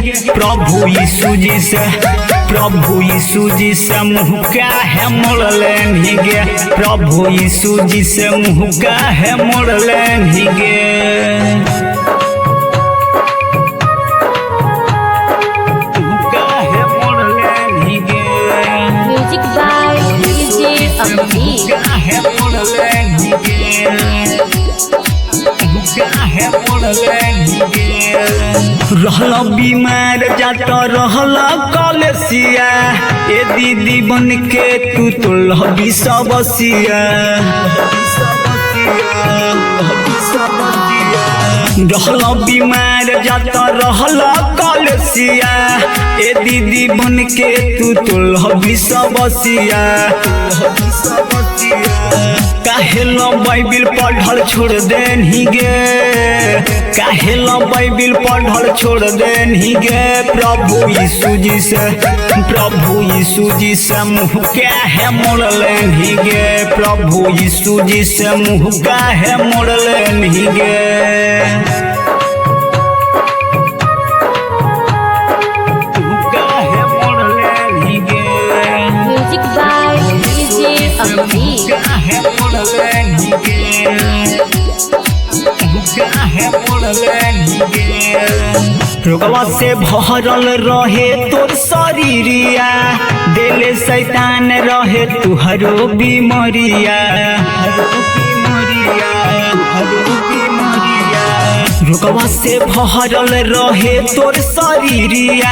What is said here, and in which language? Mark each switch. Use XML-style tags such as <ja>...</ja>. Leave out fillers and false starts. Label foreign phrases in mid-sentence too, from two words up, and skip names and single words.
<bho>प्रभु यीशु जी से, प्रभु यीशु जी से मुँह काहे मोड़ लेनी गे। प्रभु यीशु जी से मुँह काहे मोड़ लेनी गे।</bho> <en>Music by DJ अभिजीत।</en> <bho>काहे मोड़ले रहल बीमार जात रहल कलेसिया। ए दीदी बन के तू तो लहबी सबसिया। रहल बीमार जात रहल कलेसिया। ए दीदी बन के तू तो लहबी सबसिया। काहे लो बाइबिल पढ़ल छोड़ देनी गे। काहे लो बाइबिल पढ़ल छोड़ देनी गे। प्रभु यीशु जी से, प्रभु यीशु जी से मुँह काहे मोड़ लेनी गे। प्रभु यीशु जी से मुँह काहे मोड़ लेनी गे। काहे मोड़ लेनी गे।</bho> <en>Music by DJ अभिजीत।</en> <bho>काहे मोड़ लेनी गे। काहे मोड़ लेनी गे। रोगवा से भरल रहे तोर शरीरिया। दिले शैतान रहे तुहरो बीमारिया। रोगवा से भरल रहे तोर शरीरिया।</bho>